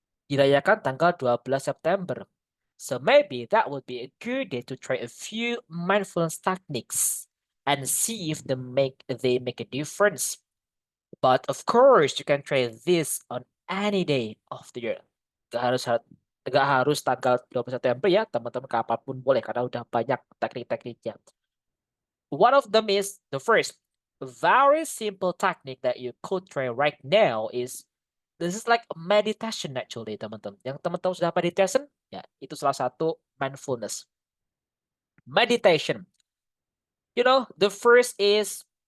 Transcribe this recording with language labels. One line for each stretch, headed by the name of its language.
Indonesian: Dirayakan tanggal 12 September.
English: So maybe that would be a good day to try a few mindfulness techniques and see if they make a difference. But of course, you can try this on any day of the year.
Indonesian: Gak harus tanggal 12 September ya, teman-teman kapanpun boleh karena udah banyak teknik-tekniknya.
English: One of them is the first, a very simple technique that you could try right now is this is like meditation actually, teman-teman.
Indonesian: Yang teman-teman sudah meditation, ya itu salah satu mindfulness.
English: Meditation. You know, the first is